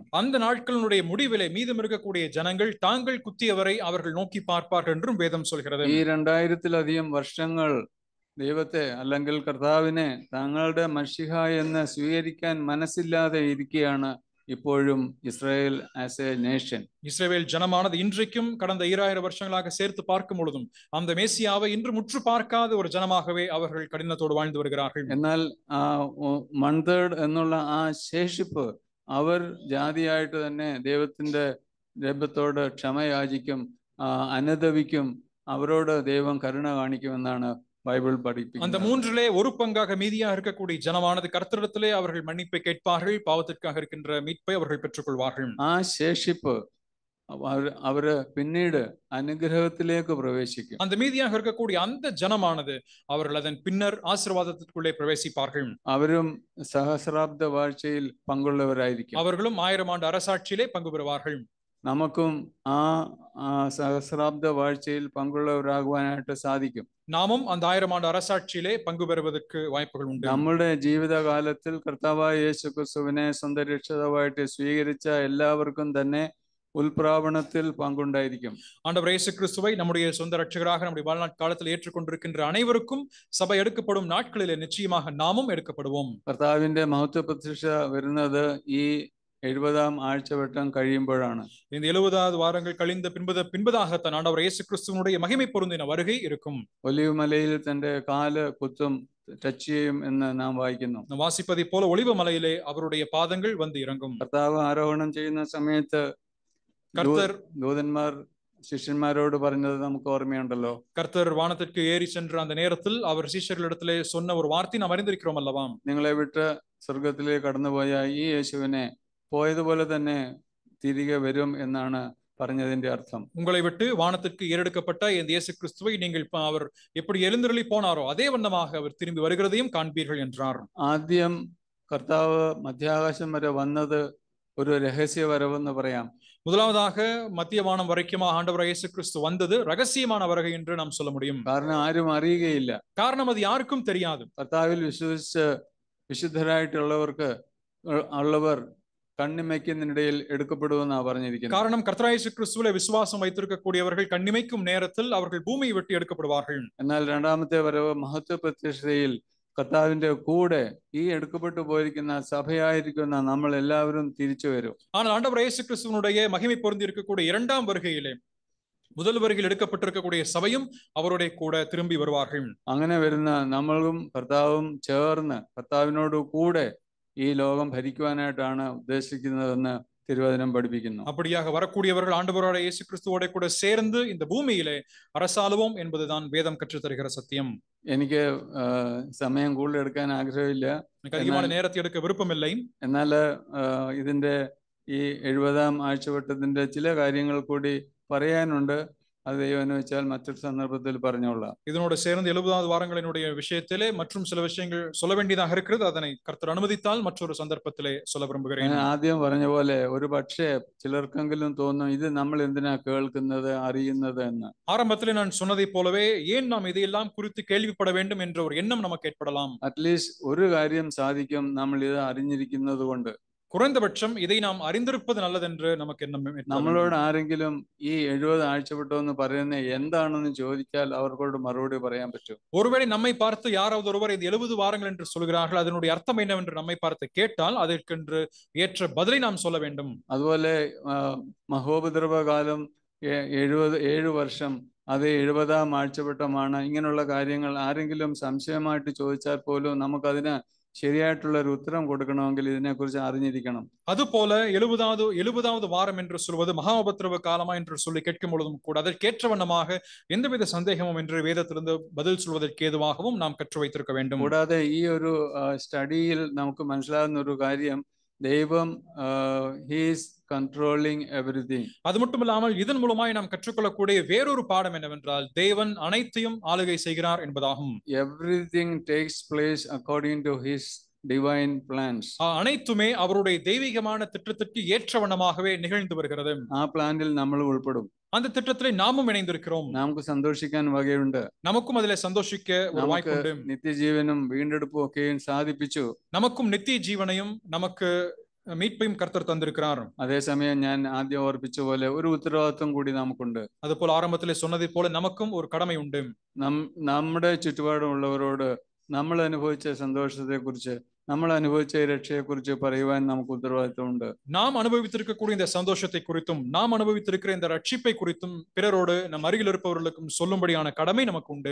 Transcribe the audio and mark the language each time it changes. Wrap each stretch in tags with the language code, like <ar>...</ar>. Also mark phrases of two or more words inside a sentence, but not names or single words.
<ta>அந்த நாட்களினுடைய முடிவிலே மீதம் இருக்கக்கூடிய ஜனங்கள் தாங்கள் குத்தியவரை அவர்கள் நோக்கி பார்ப்பார்கள் என்றும் வேதம் சொல்கிறது.</ta> <ml>ഈ 2000-ത്തിലധികം വർഷങ്ങൾ ദൈവത്തെ അല്ലെങ്കിൽ കർത്താവിനെ തങ്ങളുടെ മശിഹ എന്ന് സ്വീകരിക്കാൻ മനസ്സില്ലാതെ ഇരിക്കുകയാണ് ഇപ്പോഴും ഇസ്രായേൽ</ml> <en>as a nation.</en> <ta>இஸ்ரவேல் ஜனமானது இன்றைக்கும் கடந்த 2000 வருஷங்களாக சேர்த்து பார்க்கும் பொழுதும் அந்த மேசியாவை இன்று முற்று பார்க்காத ஒரு ஜனமாகவே அவர்கள் கடினத்தோடு வாழ்ந்து வருகிறார்கள்.</ta> <ml>എന്നാൽ 1/3 എന്നുള്ള ആ ശേഷിപ്പ് അവർ ജാതിയായിട്ട് തന്നെ ദൈവത്തിന്റെ ദൈവത്തോട് ക്ഷമയാചിക്കും, അനുതപിക്കും, അവരോട് ദൈവം കരുണ കാണിക്കുമെന്നാണ്</ml> <ta>பைபிள் படிப்பீங்க. அந்த 1/3 பங்காக மீதியாக இருக்கக்கூடிய ஜனமானது கர்த்தரிடத்திலே அவர்கள் மன்னிப்பை கேட்பார்கள், பாவத்திற்காக இருக்கின்ற மீட்பை அவர்கள் பெற்றுக்கொள்வார்கள்.</ta> <ml>ആ ശേഷിപ്പ് അവര് പിന്നീട് അനുഗ്രഹത്തിലേക്ക് പ്രവേശിക്കും.</ml> <ta>அந்த மீதியாக இருக்கக்கூடிய அந்த ஜனமானது அவர்கள் அதன் பின்னர் ஆசீர்வாதத்திற்குள்ளே பிரவேசிப்பார்கள்.</ta> <ml>അവരും സഹസ്രാബ്ദ വാഴ്ചയിൽ പങ്കുള്ളവരായിരിക്കും.</ml> <ta>அவர்களும் 1000 ஆண்டு அரசாட்சியிலே பங்கு பெறுவார்கள்.</ta> <ml>നമുക്കും ആ സഹസ്രാബ്ദ വാഴ്ചയിൽ പങ്കുള്ളവരാകുവാനായിട്ട് സാധിക്കും.</ml> <ta>நாமும் அந்த 1000 ஆண்டு அரசாட்சியிலே பங்கு பெறுவதற்கு வாய்ப்புகள் உண்டு.</ta> <ml>നമ്മുടെ ജീവിതകാലത്തിൽ കർത്താവായ യേശുക്രിസ്തുവിനെ സ്വന്തം രക്ഷിതാവായിട്ട് സ്വീകരിച്ച എല്ലാവർക്കും തന്നെ ഉൽപ്രാവണത്തിൽ പങ്കുണ്ടായിരിക്കും.</ml> <ta>ஆண்டவர் இயேசு கிறிஸ்துவை நம்முடைய சொந்த இரட்சகராக நம்முடைய வாழ்நாள் காலத்தில் ஏற்றுக்கொண்டிருக்கின்ற அனைவருக்கும் சபை எடுக்கப்படும் நாட்களிலே நிச்சயமாக நாமும் எடுக்கப்படுவோம்.</ta> <ml>കർത്താവിന്റെ മഹത്വ പ്രത്യക്ഷ വരുന്നത് ഈ 70-ാം ആഴ്ചവട്ടം കഴിയുമ്പോഴാണ്.</ml> <ta>இந்த 70வது வாரங்கள் கழிந்த பின்பதாகத்தான் ஆண்டவர் இயேசு கிறிஸ்துவினுடைய மகிமை பொருந்தின வருகை இருக்கும்.</ta> <ml>ഒലിവ് മലയിൽ തന്റെ കാല് കുത്തും ടച്ച് ചെയ്യും എന്ന് നാം വായിക്കുന്നു.</ml> <ta>വാസിപ്പதை போல ஒலிவ மலையிலே அவருடைய பாதங்கள் வந்து இறங்கும்.</ta> <ml>കർത്താവ് ആരോഹണം ചെയ്യുന്ന സമയത്ത് ദൂതന്മാർ ശിഷ്യന്മാരോട് പറഞ്ഞത് നമുക്ക് ഓർമ്മയുണ്ടല്ലോ.</ml> <ta>கர்த்தர் வானத்திற்கு ஏறி சென்ற அந்த நேரத்தில் அவர் சீஷர்களிடத்திலே சொன்ன ஒரு வார்த்தை நாம் அறிந்திருக்கிறோம் அல்லவா?</ta> <ml>നിങ്ങളെ വിട്ട് സ്വർഗത്തിലേക്ക് കടന്നുപോയ ഈ യേശുവിനെ പോയതുപോലെ തന്നെ തിരികെ വരും എന്നാണ് പറഞ്ഞതിന്റെ അർത്ഥം.</ml> <ta>உங்களை விட்டு வானத்திற்கு ஏறெடுக்கப்பட்ட இந்த இயேசு கிறிஸ்துவை நீங்கள் அவர் எப்படி எழுந்தருளி போனாரோ அதே வண்ணமாக அவர் திரும்பி வருகிறதையும் காண்பீர்கள் என்றார்.</ta> <ml>ആദ്യം കർത്താവ് മധ്യാകാശം വരെ വന്നത് ഒരു രഹസ്യ വരവെന്ന് പറയാം.</ml> <ta>முதலாவதாக மத்திய வானம் வரைக்குமா ஆண்டவர் இயேசு கிறிஸ்து வந்தது ரகசியமான வருகை என்று நாம் சொல்ல முடியும்.</ta> <ml>കാരണം ആരും അറിയുകയില്ല.</ml> <ta>காரணம் அது யாருக்கும் தெரியாது.</ta> <ml>കർത്താവിൽ വിശ്വസിച്ച് വിശുദ്ധരായിട്ടുള്ളവർക്ക് ഉള്ളവർ കണ്ണിമയ്ക്കുന്നതിനിടയിൽ എടുക്കപ്പെടുമെന്നാണ് പറഞ്ഞിരിക്കുന്നത്.</ml> <ta>காரணம் கர்த்தர் இயேசு கிறிஸ்துவிலே விசுவாசம் வைத்திருக்கக்கூடியவர்கள் கண்ணிமைக்கும் நேரத்தில் அவர்கள் பூமியை விட்டு எடுக்கப்படுவார்கள்.</ta> <ml>എന്നാൽ രണ്ടാമത്തെ വരവ് മഹത്വ പ്രത്യക്ഷതയിൽ കർത്താവിന്റെ കൂടെ ഈ എടുക്കപ്പെട്ടു പോയിരിക്കുന്ന സഭയായിരിക്കുന്ന നമ്മൾ എല്ലാവരും തിരിച്ചു വരും.</ml> <ta>ஆனால் ஆண்டவர் இயேசு கிறிஸ்துவினுடைய மகிமை பொருந்தி இருக்கக்கூடிய இரண்டாம் வருகையிலே முதல் வருகையில் எடுக்கப்பட்டிருக்கக்கூடிய சபையும் அவருடைய கூட திரும்பி வருவார்கள்.</ta> <ml>അങ്ങനെ വരുന്ന നമ്മളും കർത്താവും ചേർന്ന് കർത്താവിനോട് കൂടെ ഈ ലോകം ഭരിക്കുവാനായിട്ടാണ് ഉദ്ദേശിക്കുന്നതെന്ന് തിരുവചനം പഠിപ്പിക്കുന്നു.</ml> <ta>அப்படியாக வரக்கூடியவர்கள் ஆண்டவரோட இயேசு கிறிஸ்துவோட கூட சேர்ந்து இந்த பூமியிலே அரசாளுவோம் என்பதுதான் வேதம் கற்றுத் தருகிற சத்தியம்.</ta> <ml>എനിക്ക് സമയം കൂടുതൽ എടുക്കാൻ ആഗ്രഹമില്ല,</ml> <ta>அதிகமான நேரத்தை எடுக்க விருப்பமில்லை.</ta> <ml>എന്നാൽ ഇതിന്റെ ഈ 70-ാം ആഴ്ചവട്ടത്തിന്റെ ചില കാര്യങ്ങൾ കൂടി പറയാനുണ്ട്. അത് ദൈവം അനുവദിച്ചാൽ മറ്റൊരു സന്ദർഭത്തിൽ പറഞ്ഞോളാം.</ml> <ta>இதனோடு சேர்ந்து 70வது வாரங்களினுடைய விஷயத்திலே மற்றும் சில விஷயங்கள் சொல்ல வேண்டியதாக இருக்கிறது. அதனை கர்த்தர் அனுமதித்தால் மற்றொரு சந்தர்ப்பத்திலே சொல்ல விரும்புகிறேன்.</ta> <ml>ആദ്യം പറഞ്ഞ പോലെ ഒരു പക്ഷേ ചിലർക്കെങ്കിലും തോന്നും ഇത് നമ്മൾ എന്തിനാ കേൾക്കുന്നത് അറിയുന്നത് എന്ന്.</ml> <ta>ஆரம்பத்திலே நான் சொன்னதை போலவே ஏன் நாம் இதையெல்லாம் குறித்து கேள்விப்பட வேண்டும் என்ற ஒரு எண்ணம் நமக்கு ஏற்படலாம்.</ta> <en>at least</en> <ml>ഒരു കാര്യം സാധിക്കും, നമ്മൾ ഇത് അറിഞ്ഞിരിക്കുന്നത് കൊണ്ട്.</ml> <ta>குறைந்தபட்சம் இதை நாம் அறிந்திருப்பது நல்லதென்று நமக்கு எண்ணம்.</ta> <ml>നമ്മളോട് ആരെങ്കിലും ഈ 70 ആഴ്ചവട്ടം എന്ന് പറയുന്നത് എന്താണെന്ന് ചോദിച്ചാൽ അവർക്കോട് മറുപടി പറയാൻ പറ്റും.</ml> <ta>ஒருவேளை நம்மை பார்த்து யாராவது ஒருவர் இந்த 70 வாரங்கள் என்று சொல்கிறார்கள், அதனுடைய அர்த்தம் என்னவென்று நம்மை பார்த்து கேட்டால் அதற்கென்று ஏற்ற பதிலை நாம் சொல்ல வேண்டும்.</ta> <ml>അതുപോലെ മഹോപദ്രവകാലം 7 വർഷം, അത് 70-ാം ആഴ്ചവട്ടമാണ്. ഇങ്ങനെയുള്ള കാര്യങ്ങൾ ആരെങ്കിലും സംശയമായിട്ട് ചോദിച്ചാൽ പോലും നമുക്കതിന് ശരിയായിട്ടുള്ള ഒരു ഉത്തരം കൊടുക്കണമെങ്കിൽ ഇതിനെക്കുറിച്ച് അറിഞ്ഞിരിക്കണം.</ml> <ta>அதுபோல 70வது வாரம் என்று சொல்வது மகா உபத்திரவ காலமா என்று சொல்லி கேட்கும் பொழுதும் கூட அதற்கேற்ற வண்ணமாக எந்தவித சந்தேகமும் என்று வேதத்திலிருந்து பதில் சொல்வதற்கு ஏதுவாகவும் நாம் கற்று வைத்திருக்க வேண்டும்.</ta> <ml>കൂടാതെ ഈ ഒരു സ്റ്റഡിയിൽ നമുക്ക് മനസ്സിലാകുന്ന ഒരു കാര്യം, ദൈവം</ml> <en>he is controlling everything.</en> <ta>அது மட்டும் இல்லாமல் இதன் மூலமாய் நாம் கற்றுக்கொள்ளக்கூடிய வேறொரு பாடம் என்னவென்றால் தேவன் அனைத்தையும் ஆளுகை செய்கிறார் என்பதாகும்.</ta> <en>Everything takes place according to his divine plans.</en> <ta>அனைத்துமே அவருடைய தெய்வீகமான திட்டத்திற்கு ஏற்றவண்ணமாகவே நிகழ்ந்து வருகிறது.</ta> <ml>ആ പ്ലാനിൽ നമ്മൾ ഉൾപ്പെടും.</ml> <ta>அந்த திட்டத்திலே நாமும் இணைந்திருக்கிறோம்.</ta> <ml>നമുക്ക് സന്തോഷിക്കാൻ വകയുണ്ട്.</ml> <ta>நமக்கும் அதிலே சந்தோஷிக்க ஒரு வாய்ப்புண்டு.</ta> <ml>നിത്യജീവനും വീണ്ടെടുപ്പും ഒക്കെയും സാധിപ്പിച്ചു.</ml> <ta>நமக்கும் நித்திய ஜீவனையும் நமக்கு மீட்பையும் கர்த்தர் தந்திருக்கிறார்.</ta> <ml>അതേസമയം ഞാൻ ആദ്യം ഓർപ്പിച്ച പോലെ ഒരു ഉത്തരവാദിത്വം കൂടി നമുക്കുണ്ട്. അതുപോലെ ആരംഭത്തിലെ</ml> <ta>சொன்னதை போல நமக்கும் ஒரு கடமை உண்டு.</ta> <ml>നമ്മുടെ ചുറ്റുപാടുമുള്ളവരോട് നമ്മൾ അനുഭവിച്ച സന്തോഷത്തെക്കുറിച്ച് നമ്മൾ അനുഭവിച്ച രക്ഷയെക്കുറിച്ച് പറയുവാൻ നമുക്ക് ഉത്തരവാദിത്വമുണ്ട്.</ml> <ta>நாம் அனுபவித்திருக்கக்கூடிய இந்த சந்தோஷத்தை குறித்தும் நாம் அனுபவித்திருக்கிற இந்த ரட்சிப்பை குறித்தும் பிறரோடு நம் அருகில் இருப்பவர்களுக்கும் சொல்லும்படியான கடமை நமக்கு உண்டு.</ta>